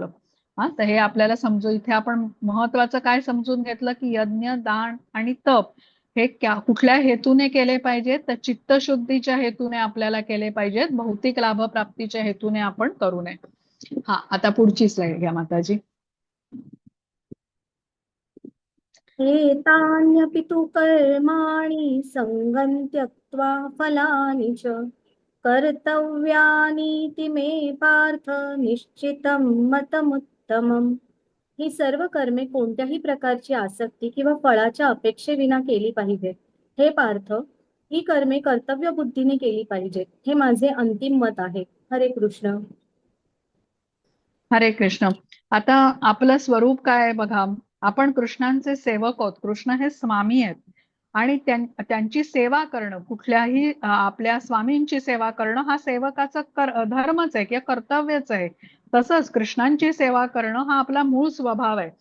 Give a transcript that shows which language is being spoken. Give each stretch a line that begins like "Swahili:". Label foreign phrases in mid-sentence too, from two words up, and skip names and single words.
Marathi: हा, तर हे आपल्याला समजू, इथे आपण महत्वाचं काय समजून घेतलं की यज्ञ, दान आणि तप हे कुठल्या हेतूने केले पाहिजेत, तर चित्तशुद्धीच्या हेतूने आपल्याला केले पाहिजेत, भौतिक लाभप्राप्तीच्या हेतूने आपण करू नये. हा, आता पुढची स्लाइड घ्या माताजी.
Sanskrit: एतान्यपि तु कर्माणि सङ्गं त्यक्त्वा फलानि च कर्तव्यानीति मे पार्थ निश्चितं मतमुत्तमम्.
Marathi: ही सर्व कर्मे कोणत्याही प्रकारची आसक्ती किंवा फळाच्या अपेक्षेविना केली पाहिजेत. हे पार्थ, ही कर्मे कर्तव्य बुद्धीने केली पाहिजेत. हे माझे अंतिम मत आहे.
Sanskrit: हरे कृष्ण. हरे कृष्ण.
Marathi: आता आपलं स्वरूप काय आहे बघा. आपण कृष्णांचे सेवक आहोत. कृष्ण हे स्वामी आहेत आणि त्यांची सेवा करणं, कुठल्याही आपल्या स्वामींची सेवा करणं हा सेवकाचा धर्मच आहे किंवा कर्तव्यच आहे. तसंच कृष्णांची सेवा करणं हा आपला मूळ स्वभाव आहे.